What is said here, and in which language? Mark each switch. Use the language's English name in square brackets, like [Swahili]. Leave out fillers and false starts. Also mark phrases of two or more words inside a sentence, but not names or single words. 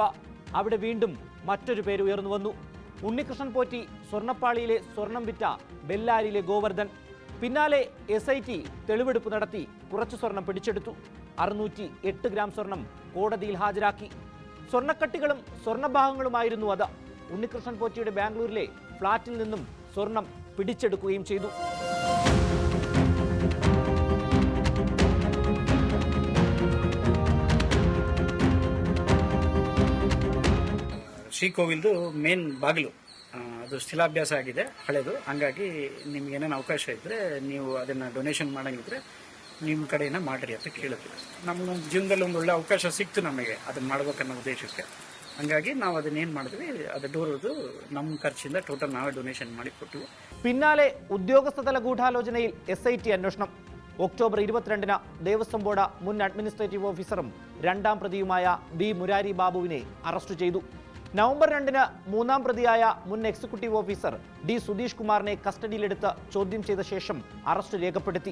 [Malayalam] അവിടെ വീണ്ടും മറ്റൊരു പേര് ഉയർന്നു വന്നു. ഉണ്ണികൃഷ്ണൻ പോറ്റി സ്വർണ്ണപ്പാളിയിലെ സ്വർണം വിറ്റ ബെല്ലാരിയിലെ ഗോവർദ്ധൻ. പിന്നാലെ SIT തെളിവെടുപ്പ് നടത്തി കുറച്ചു സ്വർണം പിടിച്ചെടുത്തു. 608 ഗ്രാം സ്വർണം കോടതിയിൽ ഹാജരാക്കി. സ്വർണ്ണക്കട്ടികളും സ്വർണ്ണഭാഗങ്ങളുമായിരുന്നു അത്. ഉണ്ണികൃഷ്ണൻ പോറ്റിയുടെ ബാംഗ്ലൂരിലെ ഫ്ളാറ്റിൽ നിന്നും സ്വർണം പിടിച്ചെടുക്കുകയും ചെയ്തു. [Kannada] ಶ್ರೀಕೋವಿಲ್ದು ಮೇನ್ ಬಾಗಿಲು ಅದು ಶಿಲಾಭ್ಯಾಸ ಆಗಿದೆ, ಹಳೆದು. ಹಂಗಾಗಿ ನಿಮ್ಗೆ ಏನೇನು ಅವಕಾಶ ಇದ್ದರೆ ನೀವು ಅದನ್ನು ಡೊನೇಷನ್ ಮಾಡೋಂಗಿದ್ರೆ ನಿಮ್ಮ ಕಡೆಯಿಂದ ಮಾಡಿರಿ ಅಂತ ಕೇಳಿದ್ವಿ. ನಮ್ಮ ಜೀವನದಲ್ಲಿ ಒಂದು ಒಳ್ಳೆ ಅವಕಾಶ ಸಿಕ್ತು ನಮಗೆ ಅದನ್ನು ಮಾಡ್ಬೇಕನ್ನೋ ಉದ್ದೇಶಕ್ಕೆ. ಹಂಗಾಗಿ ನಾವು ಅದನ್ನೇನು ಮಾಡಿದ್ವಿ, ಅದು ಡೋರದು ನಮ್ಮ ಖರ್ಚಿಂದ ಟೋಟಲ್ ನಾವೇ ಡೊನೇಷನ್ ಮಾಡಿ ಕೊಟ್ಟು. [Malayalam] പിന്നാലെ ഉദ്യോഗസ്ഥതല ഗൂഢാലോചനയിൽ SIT അന്വേഷണം. ഒക്ടോബർ 22 ദേവസ്വം ബോർഡ് മുൻ [English] administrative officer [Malayalam] 2-ാം പ്രതിയുമായ B മുരാരി ബാബുവിനെ അറസ്റ്റ് ചെയ്തു. നവംബർ 2 3-ാം പ്രതിയായ മുൻ [English] executive officer [Malayalam] D സുധീഷ് കുമാറിനെ കസ്റ്റഡിയിലെടുത്ത് ചോദ്യം ചെയ്ത ശേഷം അറസ്റ്റ് രേഖപ്പെടുത്തി.